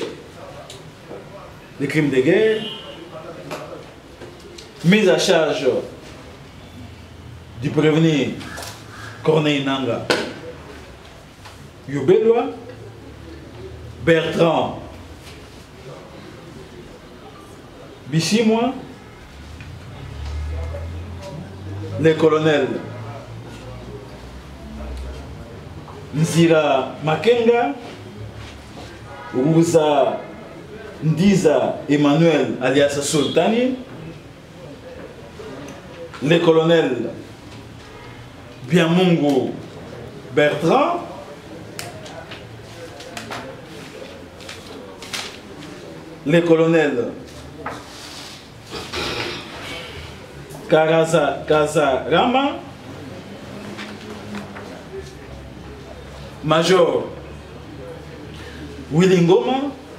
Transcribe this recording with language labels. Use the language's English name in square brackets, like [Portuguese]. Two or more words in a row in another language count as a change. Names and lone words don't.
[French] Les crimes de guerre, mise à charge du prévenu Corneille Nanga Yobelwa, Bertrand Bissimwa, le colonel Nzira Makenga, Rouza Ndiza Emmanuel alias Sultani, le colonel Biamungu Bertrand, le colonel Kazarama, Major Willingoma,